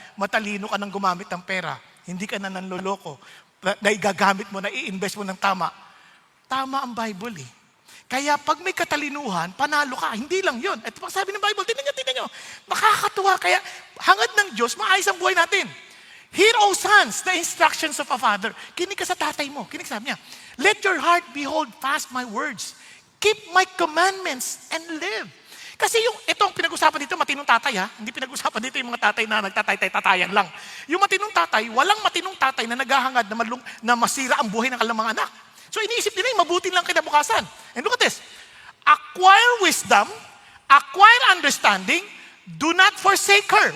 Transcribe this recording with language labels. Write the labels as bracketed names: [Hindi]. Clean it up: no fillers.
[Filipino] Matalino ka nang gumamit ng pera. Hindi ka na nanloloko. Na igagamit mo, na i-invest mo ng tama. Tama ang Bible Kaya pag may katalinuhan, panalo ka. Hindi lang yun. Ito pang sabi ng Bible, tingnan nyo. Nakakatuwa. Kaya hangad ng Diyos, maayos ang buhay natin. [English] Hear, O sons, the instructions of a father. [Filipino] Kinig ka sa tatay mo. Kinig sabi niya, [English] let your heart behold fast my words. Keep my commandments and live. [Filipino] Kasi itong pinag-usapan dito, matinong tatay Hindi pinag-usapan dito yung mga tatay na nagtatay-tatayan lang. Yung matinong tatay, walang matinong tatay na naghahangad na masira ang buhay ng kanilang mga anak. So iniisip nila yung mabuti lang kinabukasan. [English] And look at this. Acquire wisdom, acquire understanding, do not forsake her.